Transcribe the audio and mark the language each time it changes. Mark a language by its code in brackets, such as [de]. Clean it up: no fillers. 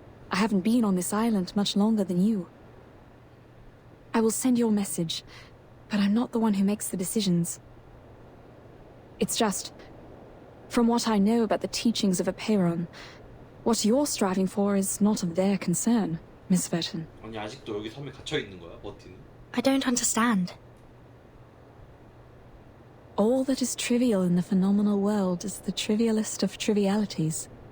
[en] I haven't been on this island much longer than you. I will send your message, but I'm not the one who makes the decisions. It's just, from what I know about the teachings of Apeiron, what you're striving for is not of their concern, Miss Verton. [ko] 아니 아직도 여기 섬에 갇혀 있는 거야, 버티는? [en] I don't understand. All that is trivial in the phenomenal world is the trivialist of trivialities.